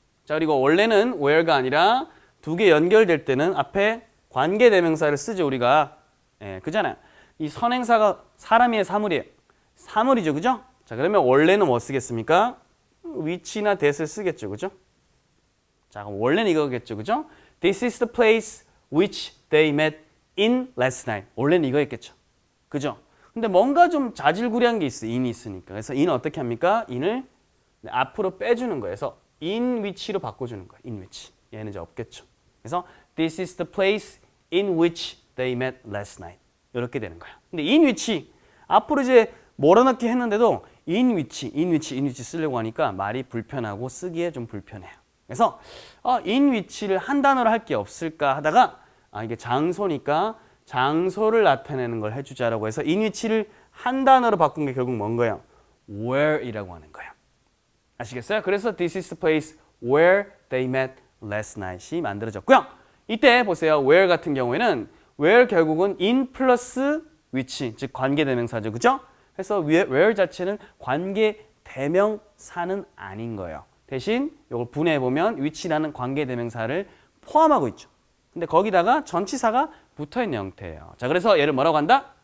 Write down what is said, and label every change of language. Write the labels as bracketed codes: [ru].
[ko] 자, 그리고 원래는 where가 아니라 두 개 연결될 때는 앞에 관계대명사를 쓰죠. 우리가. 예, 그잖아요. 이 선행사가 사람이에요, 사물이에요? 사물이죠. 그죠? 자, 그러면 원래는 뭐 쓰겠습니까? which나 that을 쓰겠죠. 그죠? 자, 그럼 원래는 이거겠죠. 그죠? [en] This is the place which they met in last night. [ko] 원래는 이거였겠죠. 그죠? 근데 뭔가 좀 자질구레한 게 있어요. in이 있으니까. 그래서 in은 어떻게 합니까? in을 앞으로 빼주는 거예요. 그래서 in which로 바꿔주는 거예요. in which. 얘는 이제 없겠죠. 그래서 [en] this is the place in which they met last night. [ko] 이렇게 되는 거예요. 근데 in which 앞으로 이제 몰아넣기 했는데도 in which 쓰려고 하니까 말이 불편하고 쓰기에 좀 불편해요. 그래서 in which를 한 단어로 할 게 없을까 하다가 이게 장소니까 장소를 나타내는 걸 해주자라고 해서 in which를 한 단어로 바꾼 게 결국 뭔 거예요? where이라고 하는 거예요. 아시겠어요? 그래서 [en] this is the place where they met last night이 만들어졌고요. [ko] 이때 보세요. where 같은 경우에는 where 결국은 in 플러스 which, 즉 관계대명사죠. 그죠? 그래서 where 자체는 관계대명사는 아닌 거예요. 대신 이걸 분해해보면 which라는 관계대명사를 포함하고 있죠. 근데 거기다가 전치사가 붙어있는 형태예요. 자, 그래서 얘를 뭐라고 한다?